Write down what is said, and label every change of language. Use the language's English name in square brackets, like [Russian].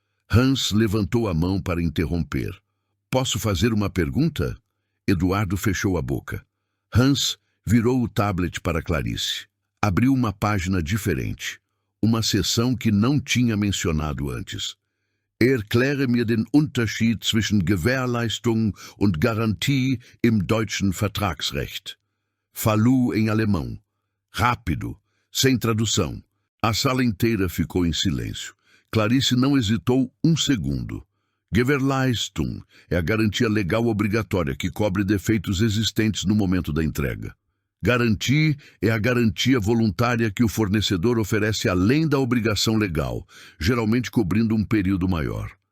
[Portuguese] Hans levantou a mão para interromper. Posso fazer uma pergunta? Eduardo fechou a boca. Hans virou o tablet para Clarice. Abriu uma página diferente. Uma seção que não tinha mencionado antes. [German] Erkläre mir den Unterschied zwischen Gewährleistung und Garantie im deutschen Vertragsrecht. [Portuguese] Falou em alemão. Rápido, sem tradução. A sala inteira ficou em silêncio. Clarice não hesitou um segundo. Gewährleistung é a garantia legal obrigatória que cobre defeitos existentes no momento da entrega. Garantie é a garantia voluntária que o fornecedor oferece além da obrigação legal, geralmente cobrindo um período maior.